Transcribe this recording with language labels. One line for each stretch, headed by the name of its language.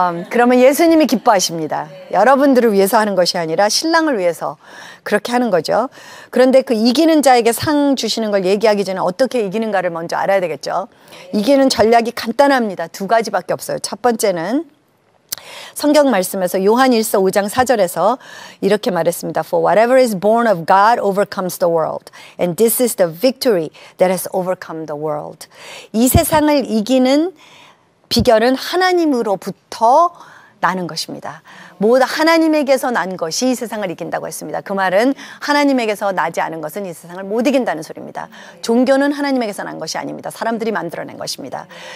Korean: 그러면 예수님이 기뻐하십니다. 여러분들을 위해서 하는 것이 아니라 신랑을 위해서 그렇게 하는 거죠. 그런데 그 이기는 자에게 상 주시는 걸 얘기하기 전에 어떻게 이기는가를 먼저 알아야 되겠죠. 이기는 전략이 간단합니다. 2가지밖에 없어요. 첫 번째는 성경 말씀에서 요한일서 5장 4절에서 이렇게 말했습니다.
English: For whatever is born of God overcomes the world. And this is the victory that has overcome the world.
Korean: 이 세상을 이기는 비결은 하나님으로부터 나는 것입니다. 모두 하나님에게서 난 것이 이 세상을 이긴다고 했습니다. 그 말은 하나님에게서 나지 않은 것은 이 세상을 못 이긴다는 소리입니다. 종교는 하나님에게서 난 것이 아닙니다. 사람들이 만들어낸 것입니다.